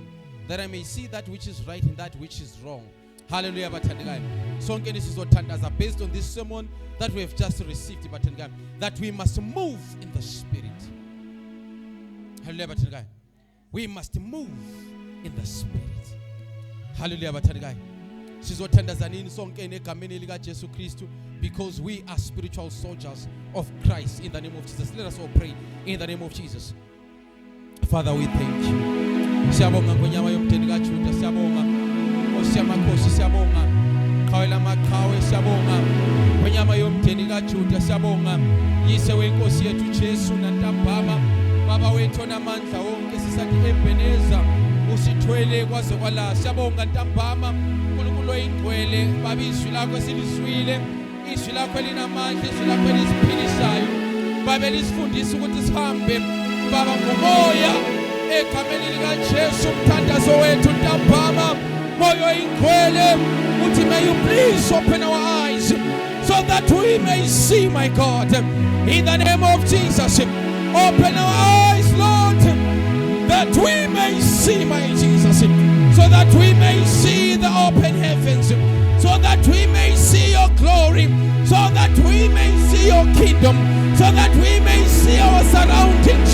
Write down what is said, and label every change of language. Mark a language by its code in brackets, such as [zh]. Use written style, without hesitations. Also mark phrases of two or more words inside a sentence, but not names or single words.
[en] That I may see that which is right and that which is wrong. Hallelujah. So based on this sermon that we have just received, that we must move in the spirit. Hallelujah. We must move in the spirit. [zu] Hallelujah. Sizothandazanini sonke negameni lika Jesu Kristu, [en] because we are spiritual soldiers of Christ in the name of Jesus. Let us all pray in the name of Jesus. Father, we thank you. [zu] Siyabonga ngonyama yomdeni kaJuda, siyabonga Nkosi yamakhosi, siyabonga Khawela makhawe, siyabonga ngonyama yomdeni kaJuda, siyabonga Yise wenkosi yethu Jesu nantambama Baba wethu onamandla wonke, sisathi Ebeneza usithwele kwaze kwala. Siyabonga ntambama uNkulunkulu oyingcwele, Baba izwi lakho silizwile, izwi lakho linamandla, izwi lakho lisiphilisayo, Baba lisifundisa ukuthi sihambe Baba ngomoya egameni lika Jesu. Umthandazo wethu ntambama moyo oyingcwele uthi, [en] may you please open our eyes so that we may see, my God, in the name of Jesus. Open our eyes, Lord, that we may see, my Jesus, so that we may see the open heavens, so that we may see your glory, so that we may see your kingdom, so that we may see our surroundings.